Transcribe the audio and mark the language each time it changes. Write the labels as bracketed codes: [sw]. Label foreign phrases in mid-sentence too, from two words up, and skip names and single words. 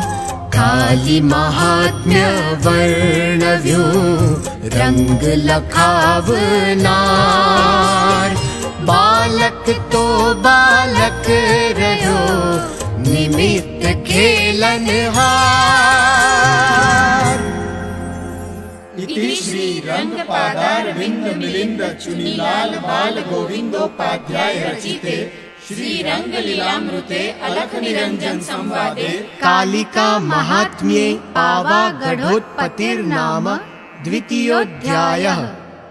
[gu] કાલી મહાત્મ્ય વર્ણવ્યું, રંગ લખાવનાર. બાલક તો બાલક રહ્યો, નિમિત્ત ખેલનહાર. [sa] इति श्री रंगपादारविंद मिलिंद चुनीलाल बाल गोविंदोपाध्याय रचिते श्री रंगलीलामृते अलख निरंजन संवादे कालिका महात्म्ये पावागढ़ोत्पत्तिर्नाम द्वितीयोऽध्यायः.